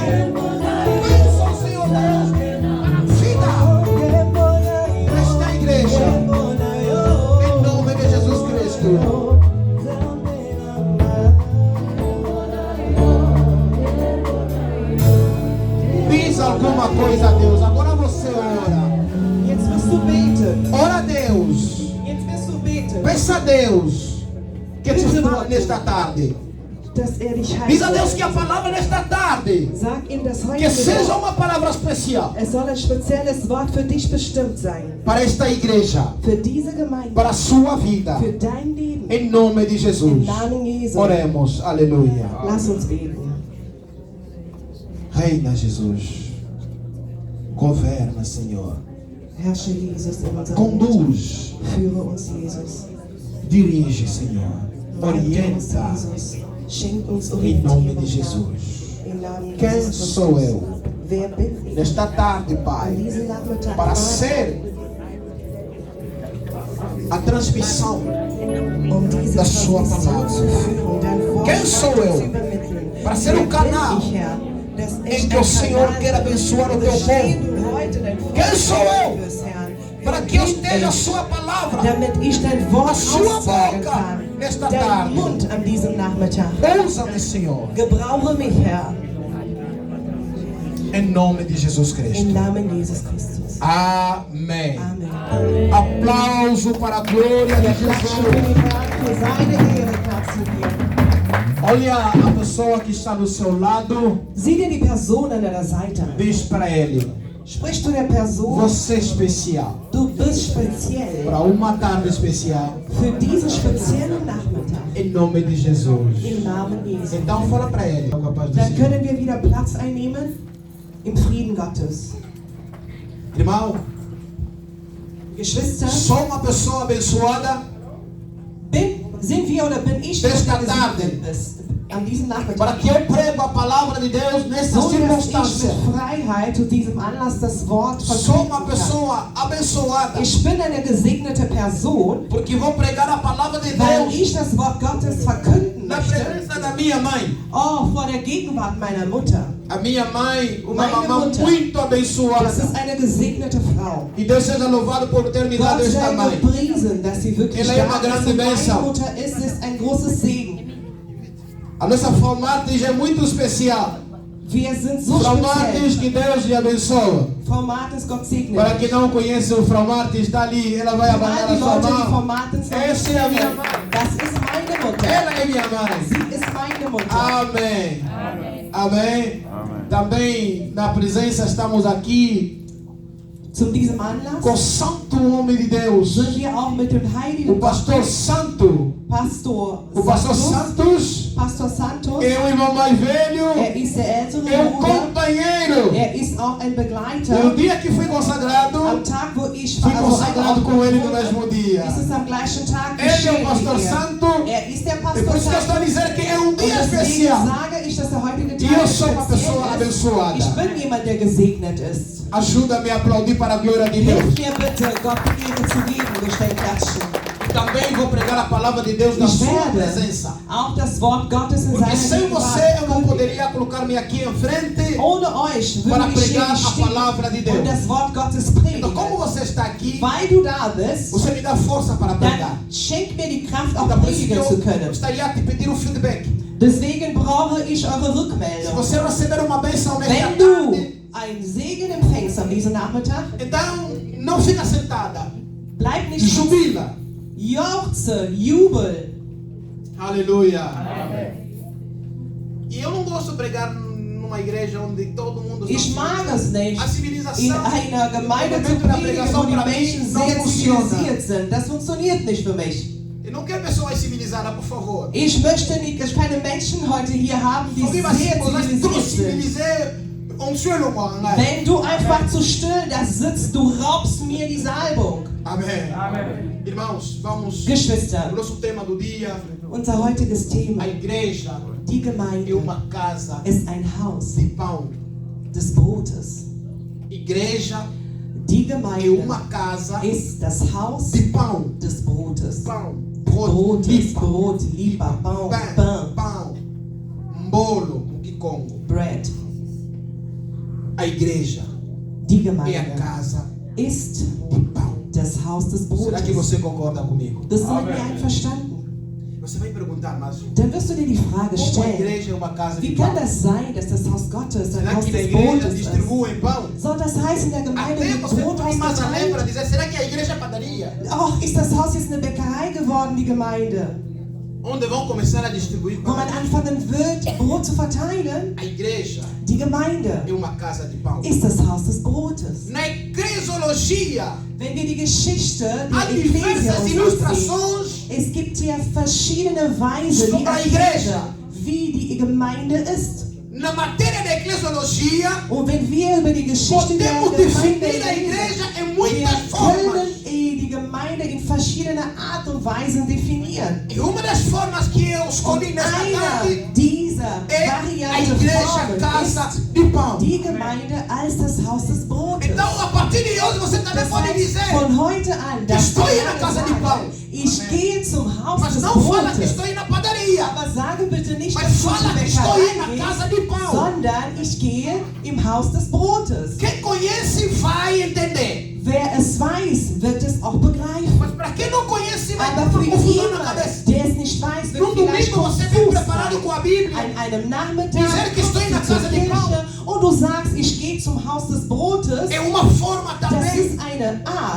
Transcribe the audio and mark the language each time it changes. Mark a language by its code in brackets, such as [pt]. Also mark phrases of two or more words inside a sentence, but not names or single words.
[pt] Bênção, Senhor Deus, para a vida desta igreja. Em nome de Jesus Cristo. Diz alguma coisa a Deus. Agora você ora. [de] Jetzt wirst du beten. [pt] Ora a Deus. [de] Jetzt wirst du beten. [pt] Peça a Deus que te fale nesta tarde. [de] dass dich [pt] Diz a Deus [de] heilt. [pt] que a palavra nesta tarde, [de] Sag ihm das [pt] que [de] heutige [pt] seja [de] Wort. [pt] uma palavra especial [de] Es soll ein spezielles Wort für dich bestimmt sein. [pt] para esta igreja, [de] Für diese Gemeinde. [pt] para a sua vida, [de] Für dein Leben. [pt] em nome de [de] Im Jesus. Namen Jesu. [pt] Oremos, aleluia. [de] Lass uns beten. [pt] Reina Jesus, governa, Senhor, [de] Herrsche Jesus in unserem Leben. [pt] conduz, [de] Führe uns, [pt] Jesus. dirige, Senhor, [de] Leite uns, [pt] orienta, [de] Jesus. Schenk uns [pt] em nome de [de] Orientierung. [pt] Jesus. [de] Im Namen [pt] Quem [de] Jesus [pt] sou [de] Christus. [pt] eu [de] Wer bin ich? [pt] nesta tarde, [de] An [pt] Pai, [de] diesem Nachmittag [pt] para [de] Vater, [pt] ser a transmissão [de] diese [pt] da sua [de] Transmission [pt] palavra. [de] zu führen, dein Wort [pt] Quem sou [de] an uns [pt] eu [de] übermitteln. [pt] para ser [de] Wer [pt] um canal [de] bin ich, Herr, dass ich [pt] em que o [de] ein [pt] Senhor [de] Kanal [pt] quer abençoar o teu [de] bestehe [pt] povo? [de] du heute dein Volk [pt] Quem sou eu [de] wirst, Herr. [pt] para que eu esteja a sua palavra, [de] Damit ich dein [pt] a [de] Wort [pt] sua [de] aussagen [pt] boca [de] kann. [pt] nesta [de] Dein [pt] tarde? [de] Mund an diesem Nachmittag. [pt] Usa-me, Senhor, [de] Gebrauche mich, Herr, [pt] em nome de Jesus [de] im [pt] Cristo. [de] Namen Jesus Christus. [pt] Amém. [de] Amen. [pt] Aplauso para a glória de [de] Klatschen für [pt] Jesus. [de] den Herrn, für seine Ehre klatschen wir. [pt] Olha a pessoa que está do seu lado, [de] Sieh dir die Person an deiner Seite an. [pt] diz para ele: [de] Sprich zu der Person, [pt] você é especial [de] du bist speziell [pt] para uma tarde especial, [de] für diesen speziellen Nachmittag. [pt] em nome de Jesus. [de] Im Namen Jesu. [pt] Então fala para ele, é capaz de [de] Dann [pt] dizer. [de] können wir wieder Platz einnehmen im Frieden Gottes. [pt] Irmão, [de] Geschwister, [pt] sou uma pessoa abençoada [de] sind wir oder bin ich, der [pt] Desta [de] gesegnet [pt] tarde. [de] ist an diesem [pt] para [de] Nachmittag? [pt] que eu prego a palavra de Deus nessa [de] So, dass ich [pt] circunstância. [de] mit Freiheit zu diesem Anlass das Wort [pt] Sou uma [de] verkünden kann. [pt] pessoa abençoada [de] Ich bin eine gesegnete Person, [pt] porque vou pregar a palavra de [de] weil [pt] Deus [de] ich das Wort Gottes verkünden [pt] na [de] möchte. [pt] presença da minha mãe. [de] Oh, vor der Gegenwart meiner Mutter. [pt] A minha mãe, uma [de] Meine [pt] mamãe [de] Mutter. [pt] muito [de] Das [pt] abençoada. [de] ist eine gesegnete Frau. [pt] E Deus seja louvado por ter me dado [de] Gott [pt] esta [de] sei [pt] mãe. [de] gepriesen, dass sie wirklich [pt] Ela é uma [de] da ist [pt] grande [de] und meine [pt] bênção. [de] Mutter ist ein großes Segen. [pt] A nossa Frau Martins é muito especial. [de] Wir sind so Frau speziell. [pt] Martins, que Deus lhe abençoe. [de] Frau Martens, Gott segne [pt] Para [de] dich. [pt] quem não conhece o Frau Martins, está ali. Ela vai [de] Für [pt] abanar [de] all [pt] a [de] die [pt] sua [de] Leute, die Frau [pt] mão. [de] Martens noch [pt] Essa [de] nicht [pt] é a minha [de] kennen, [pt] mãe. [de] das ist meine Mutter. [pt] Ela é minha mãe. [de] Sie ist meine Mutter. [pt] Amém. Amém. Também na presença estamos aqui [de] Zu diesem Anlass [pt] com o santo homem de Deus, [de] sind wir auch mit dem [pt] o [de] heiligen [pt] pastor Santo. [de] Pastor O pastor Santos. [pt] Santos [de] Pastor Santos. [pt] é o irmão mais velho, [de] Ist der ältere [pt] é o [de] Bruder. [pt] companheiro. [de] Ist auch ein [pt] E o [de] Begleiter. [pt] dia que fui consagrado, [de] Am Tag, wo ich [pt] fui consagrado com ele no [de] wurde, [pt] mesmo dia. [de] ist es am gleichen Tag [pt] Ele é [de] geschehen [pt] o pastor [de] wie er. [pt] Santo. [de] Ist der [pt] E por [de] Pastor [pt] isso que eu estou a [de] Santos. [pt] dizer que é um [de] Und [pt] dia [de] deswegen [pt] especial. [de] sage ich, dass der heutige [pt] E [de] Tag [pt] eu sou uma pessoa [de] speziell ist. [pt] abençoada. [de] Ich bin jemand, der gesegnet ist. [pt] Ajuda-me a aplaudir para a glória de Deus. [de] Hilf mir bitte, Gott die Ehre zu geben, gestellt klatschen. [pt] Também vou pregar a palavra de Deus na [de] Ich [pt] sua [de] werde [pt] presença. [de] auch das Wort Gottes in [pt] Porque [de] seiner [pt] sem você [de] Gegenwart [pt] eu não [de] verkündigen. [pt] poderia colocar-me aqui em frente. [de] Ohne euch [pt] para [de] würde ich hier [pt] pregar [de] nicht [pt] a [de] stehen [pt] palavra de Deus. [de] und das Wort Gottes [pt] Então, [de] predigen. [pt] como você está aqui, [de] Weil du da bist, [pt] você me dá força para pregar. [de] dann schenk mir die Kraft, auch [pt] Então, por isso que [de] predigen zu [pt] eu [de] können. [pt] gostaria de te pedir um feedback. [de] Deswegen brauche ich eure [pt] Se [de] Rückmeldung. [pt] você receber uma bênção nesta [de] Wenn du [pt] tarde, [de] einen Segen empfängst an diesem Nachmittag, [pt] então não fica sentada. [de] bleib nicht stehen. [pt] Jubila. [de] Jauchze, jubel. [pt] Aleluia. E eu não gosto de pregar numa igreja onde todo mundo está [de] Ich mag es nicht, [pt] A [de] in [pt] civilização [de] einer Gemeinde zu [pt] Momento da [de] predigen, [pt] pregação [de] wo die [pt] para mim [de] Menschen [pt] não [de] sehr [pt] funciona. [de] zivilisiert sind. Das funktioniert nicht für mich. [pt] Eu não quero pessoas civilizadas, por favor. [de] Ich möchte nicht, keine Menschen heute hier haben, die [pt] Alguém vai se [de] sehr [pt] posar [de] zivilisiert [fr] trop [de] sind. [fr] civilisé, on tue le moi. [de] Wenn du einfach zu still da sitzt, du raubst mir die Salbung. [pt] Amém. Irmãos, vamos. [de] Geschwister, [pt] O nosso tema do dia, [de] unser heutiges Thema, [pt] a igreja [de] die [pt] é [de] Gemeinde, [pt] uma casa [de] ist ein Haus [pt] de pão. [de] des Brotes. [pt] Igreja [de] Die [pt] é [de] Gemeinde [pt] uma casa [de] ist das Haus [pt] de pão. [de] des Brotes. [pt] Pão. [de] Brotes, Lipa. Brot, Lipa, [pt] Pão, Pão. Pão, Pão. Bolo. O que Congo. [en] Bread. [pt] A igreja [de] Die [pt] é a [de] Gemeinde [pt] casa [de] ist [pt] de pão. [de] das Haus des [pt] Será que [de] Brotes. [pt] você concorda comigo? [de] Bist du mit mir einverstanden? [pt] Você vai perguntar, mas [de] Dann wirst du dir die Frage [pt] como a [de] stellen, [pt] igreja é uma casa de [de] wie [pt] pão? [de] kann das sein, dass das Haus Gottes ein [pt] Será [de] Haus [pt] que na [de] des [pt] igreja [de] Brotes ist? [pt] distribuem pão? [de] Soll das heißen, in der Gemeinde [pt] Até [de] wird [pt] você [de] Brot [pt] põe mais a lembra [de] ausgeteilt? [pt] dizer, será que a igreja é padaria? [de] Ach, ist das Haus jetzt eine Bäckerei geworden, die Gemeinde? [pt] onde vão começar a distribuir [de] wo [pt] pão. [de] man anfangen wird, Brot zu verteilen. [pt] A igreja [de] Die Gemeinde [pt] é uma casa de pão. [de] ist das Haus des Brotes. [pt] Na eclesiologia, [de] Wenn wir die Geschichte [pt] há [de] der Ekklesia [pt] diversas [de] uns ansehen, [pt] ilustrações [de] es gibt hier verschiedene Weise, wie [pt] sobre a igreja. [de] die Gemeinde ist. [pt] Na matéria da eclesiologia, [de] Und wenn wir über die Geschichte der [pt] podemos [de] Gemeinde [pt] definir a [de] reden, [pt] igreja em [de] wir [pt] muitas formas. [de] können die Gemeinde in verschiedene Art und Weisen definieren. [pt] E uma das formas que eu escolhi nesta [de] Eine [pt] tarde [de] dieser [pt] é a [de] Varianten [pt] igreja casa de pão. [de] die Gemeinde als das Haus des Brotes. [pt] Então, a partir de hoje, você também [de] Das [pt] pode [de] heißt, [pt] dizer, [de] von heute an, dass [pt] estou [de] du [pt] indo na casa de pão. [de] ich gehe zum Haus [pt] mas [de] des [pt] não fala que [de] Brotes. [pt] estou indo na padaria, [de] Aber sage bitte nicht, [pt] mas [de] dass du [pt] fala [de] zur [pt] que estou [de] Bäckerei [pt] indo na [de] gehst, [pt] casa de pão. [de] sondern ich gehe im Haus des Brotes. [pt] Quem conhece vai entender. [de] Wer es weiß, wird es auch begreifen. [pt] Mas para quem não conhece, vai ter [de] Aber [pt] uma [de] für [pt] confusão na cabeça. [de] jemanden, der es nicht weiß, wird [pt] No [de] vielleicht [pt] domingo você vem [de] konfus [pt] preparado [de] sein. [pt] com a Bíblia. [de] An einem Nachmittag [pt] Dizer que estou [de] kommst [pt] indo na [de] du zur [pt] casa de pão. [de] Kirche und du sagst, ich gehe zum Haus des Brotes. [pt] É uma forma [de] Das [pt] também. [de] ist eine Art,